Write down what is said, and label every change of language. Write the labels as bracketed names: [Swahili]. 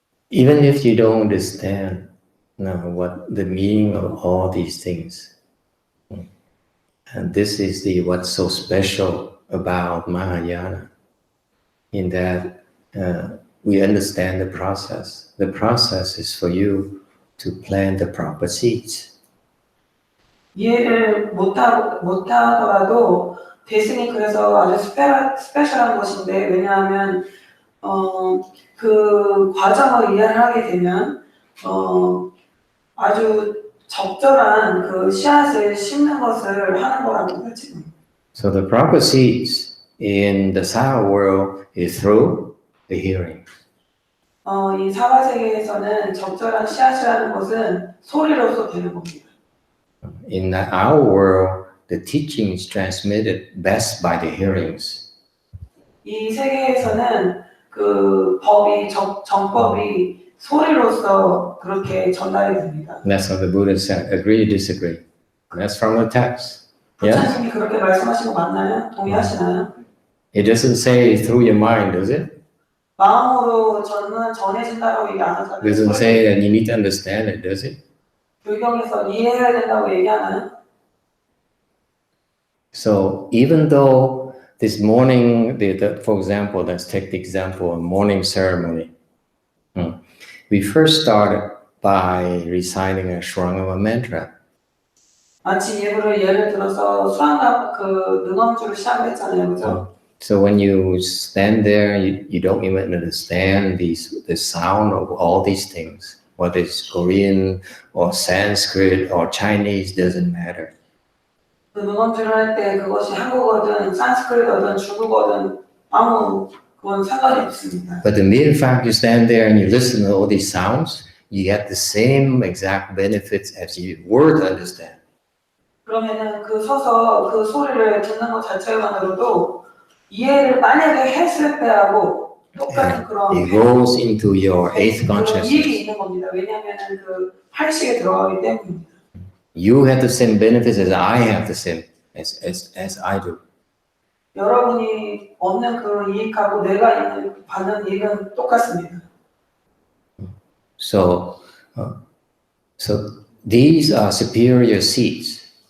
[English] Even if you don't understand what the meaning of all these things, and this is what's so special about Mahayana, in that we understand the process. The process is for you to plant the proper seeds. [Korean] 이해를 못하더라도 대승이 그래서 아주 스페셜한 것인데, 왜냐하면 그 과정을 이해를 하게 되면 아주 적절한 그 씨앗을 심는 것을 하는 거라고 하지. [English] So the proper seeds in the Saha world is through the hearing. [Korean] 이 사바 세계에서는 적절한 씨앗이라는 것은 소리로서 되는 겁니다. [English] In our world, the teaching is transmitted best by the hearings. [Korean] 이 세계에서는 그 법이 정법이 소리로서 그렇게 전달이 됩니다. [English] That's what the Buddha said. Agree, disagree. That's from the text. [Korean] 부처님이 그렇게 말씀하신 거 맞나요? 동의하시나요? [English] It doesn't say through your mind, does it? [Korean] 마음으로 전해진다고 얘기 안 하잖아요. [English] It doesn't say that you need to understand it, does it? [Korean] 불경에서 이해해야 된다고 얘기하나요? [English] So even though this morning, for example, let's take the example of morning ceremony. We first started by reciting a Shurangama mantra. [Korean] 아침 예를 들어서 수양갑 그 능엄주를 시작했잖아요, 그죠? [English] So when you stand there, you don't even understand the sound of all these things, whether it's Korean or Sanskrit or Chinese, doesn't matter. [Korean] 그 능엄주를 할 때 그것이 한국어든 산스크리트어든 중국어든 아무 그건 상관이 없습니다. [English] But the mere fact you stand there and you listen to all these sounds, you get the same exact benefits as you were to understand. [Korean] 그러면은 그 서서 그 소리를 듣는 것 자체만으로도 이해를 만약에 했을 때하고 똑같은 그런 [English] It goes into your eighth [Korean] 그런 이익이 [English] consciousness. [Korean] 있는 겁니다. 왜냐하면은 그 팔식에 들어가기 때문입니다. [English] You have the same benefits as I have the same as I do. [Korean] 여러분이 얻는 그 이익하고 내가 받는 이익은 똑같습니다. [English] So these are superior seeds.